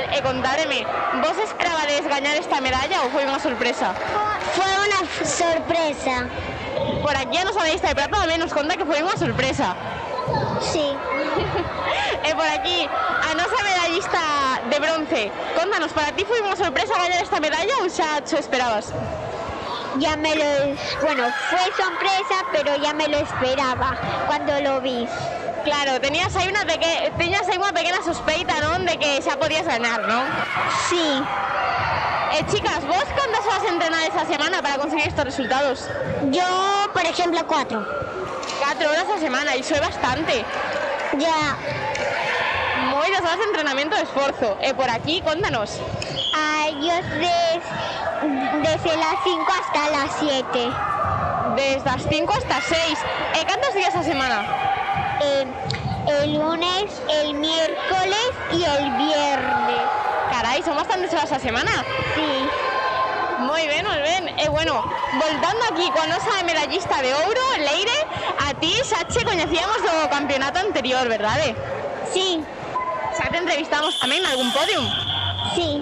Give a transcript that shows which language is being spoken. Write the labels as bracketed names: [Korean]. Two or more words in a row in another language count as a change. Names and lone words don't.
[Galician] E contádeme, vos esperabades gañar esta medalla ou foi unha sorpresa? [Spanish] Fue una sorpresa. [Galician] Por aquí a nosa medallista de prata tamén nos conta que foi unha sorpresa. [Spanish] Sí. [Galician] E por aquí, a nosa medallista de bronce, contanos, para ti foi unha sorpresa gañar esta medalla ou xa te esperabas? [Spanish] Bueno, fue sorpresa, pero ya me lo esperaba cuando lo vi. [Galician] Claro, teñas aí unha pequena sospeita, non? De que xa podías ganar, non? [Spanish] Sí. [Galician] Chicas, vos cantas horas entrenades a semana para conseguir estos resultados? [Spanish] Yo, por ejemplo, 4. [Galician] 4 horas a semana, iso é bastante. [Spanish] Ya. [Galician] Moitas horas de entrenamiento de esforzo. E por aquí, contanos. [Spanish] Yo desde las 5 hasta las 7. Desde las 5 hasta 6. ¿Cuántos días a semana? El lunes, el miércoles y el viernes. [Galician] Carai, son bastantes horas a semana. [Spanish] Sí. [Galician] Moi ben. Bueno, voltando aquí coa nosa medallista de ouro, Leire, a ti xa che coñecíamos do campeonato anterior, verdade? [Spanish] Sí. [Galician] Xa te entrevistamos tamén en algún podium? [Spanish] Sí.